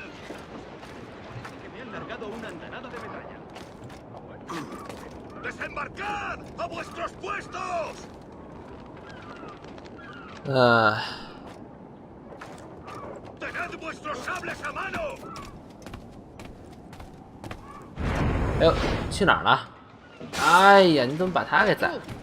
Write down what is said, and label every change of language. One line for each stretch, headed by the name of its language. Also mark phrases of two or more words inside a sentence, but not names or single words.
Spanish: Que me han largado una andanada de metralla. ¡Desembarcad! ¡A vuestros puestos! ¡Tened vuestros sables a mano!
Chinese: 哎呦，去哪儿了？哎呀，你怎么把他给宰了？